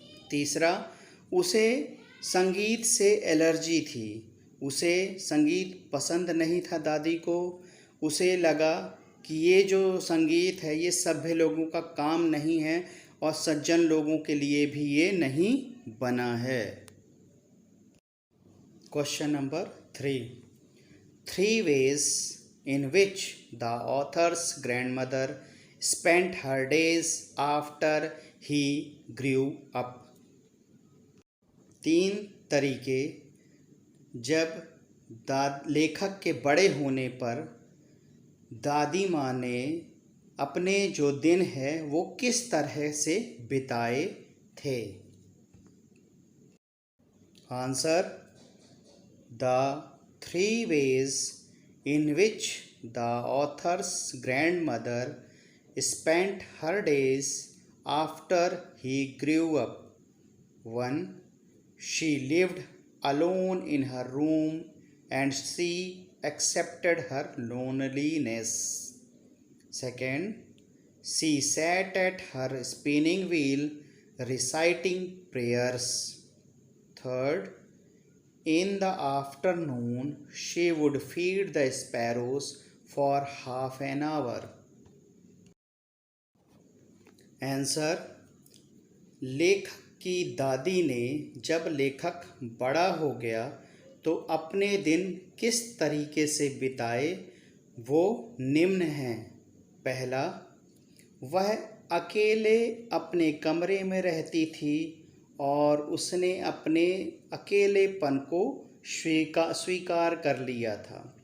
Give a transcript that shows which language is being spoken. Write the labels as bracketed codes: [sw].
[hi] तीसरा, उसे संगीत से एलर्जी थी। उसे संगीत पसंद नहीं था दादी को। उसे लगा कि ये जो संगीत है ये सभ्य लोगों का काम नहीं है और सज्जन लोगों के लिए भी ये नहीं बना है। [en] Question number 3, 3 ways in which the author's grandmother spent her days after he grew up। [hi] 3 तरीके जब लेखक के बड़े होने पर दादी माँ ने अपने जो दिन है वो किस तरह से बिताए थे। [en] Answer, the 3 ways in which the author's grandmother spent her days after he grew up. 1. She lived alone in her room and she accepted her loneliness. 2. She sat at her spinning wheel reciting prayers. 3. In the afternoon she would feed the sparrows for half an hour. [hi] Answer, लेखक की दादी ने जब लेखक बड़ा हो गया तो अपने दिन किस तरीके से बिताए वो निम्न हैं। पहला, वह अकेले अपने कमरे में रहती थी और उसने अपने अकेलेपन को स्वीकार कर लिया था।